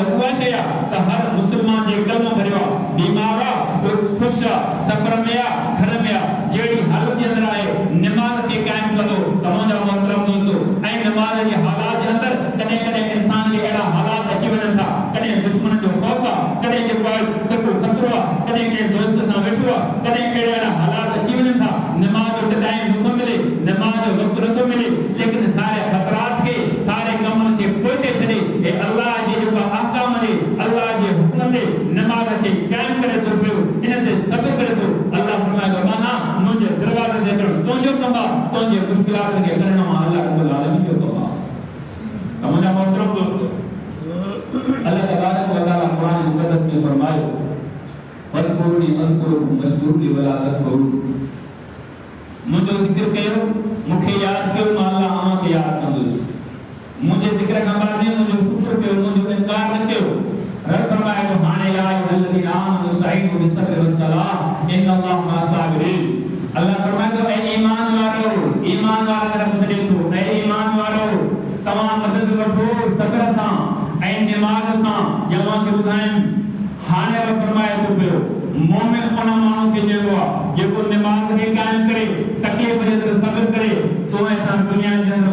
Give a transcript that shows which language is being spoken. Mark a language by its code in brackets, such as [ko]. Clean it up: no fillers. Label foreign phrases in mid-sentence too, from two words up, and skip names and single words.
[sd] उहा शइ आहे त हर मुस्लमान जे कलमो भरियो आहे बीमार आहे ख़ुश आहे सफ़र में आहे घर में आहे जहिड़ी हालत जे अंदरि आहे नमाज़ खे क़ाइमु कंदो त मुंहिंजा मोहतरम दोस्तो ऐं नमाज़ जे हालात जे अंदरि कॾहिं कॾहिं इंसान खे अहिड़ा हालात अची वञनि था कॾहिं दुश्मन जो ख़ौफ़ आहे कॾहिं जेको ख़तरो आहे कॾहिं कंहिं दोस्त सां वेठो आहे कॾहिं कहिड़ा हालात अची वञनि था नमाज़ जो टाइम नथो मिले नमाज़ जो वक़्तु नथो मिले लेकिन सारे ख़तरात खे सारे कमनि खे पोइ छॾे हे अल्लाह जे जेको अहकाम ते अल्लाह जे हुक्म ते नमाज़ खे क़ाइमु करे थो पियो इन ते सब्र करे थो अल्लाह फरमाए थो माना मुंहिंजे दरवाज़े ते अचणु तुंहिंजो कमु आहे तुंहिंजे मुश्किलात खे करणु मां अल्लाह रब्बुल आलमीन जो कमु आहे मुंहिंजा मोहतरम दोस्तो अल्लाह तबारक व तआला कुरान मुक़द्दस में फरमायो [ar] فاذكروني أذكركم واشكروا لي ولا تكفرون [sd] मुंहिंजो ज़िक्र कयो मूंखे यादि कयो मां अल्लाह तव्हांखे यादि कंदुसि मुंहिंजे ज़िक्र खां बाद मुंहिंजो शुक्र कयो मुंहिंजो इनकार न कयो रब फरमाए थो हाणे [ar] يا أيها الذين آمنوا استعينوا بالصبر والصلاة إن الله مع الصابرين [sd] अल्लाह फरमाए थो ऐ ईमान वारा रब सॾे थो ऐ ईमान वारो तव्हां मदद वठो सब्र सां ऐं निमाज़ सां जवां खे ॿुधाइनि हाणे रब फरमाए थो पियो मोमिन उन माण्हू खे चइबो आहे जेको निमाज़ खे क़ाइमु करे तकलीफ़ जे अंदरि सब्र करे तो असां दुनिया जे अंदरि